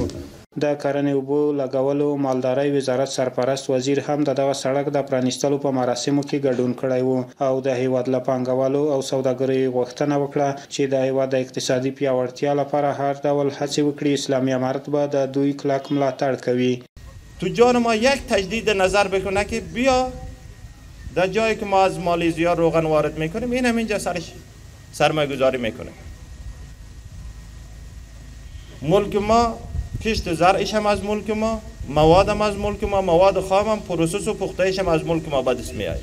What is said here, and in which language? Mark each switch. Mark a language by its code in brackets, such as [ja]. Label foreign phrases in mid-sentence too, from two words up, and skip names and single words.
[ps] د کرنې اوبو لګولو مالدارۍ وزارت سرپرست وزیر هم دغه سړک د پرانیستلو په مراسمو کې ګډون کړی وو او د هیواد له پانګوالو او سوداګرۍ غوښتنه وکړه چې د هیواد د اقتصادي پیاوړتیا لپاره هر ډول هڅې وکړي. اسلامي امارت به د دوی کلک ملاتړ کوي. [fa] تجار ما یک تجدید نظر بکنه که بیا در جایی که ما از مالزیا روغن وارد میکنیم این هم اینجا سرش سرمایه گذاری میکنه. ملک ما کشت زرعش هم از ملک ما، مواد هم از ملک ما، مواد خام هم پروسس و پختهش هم از ملک ما به دست می آید.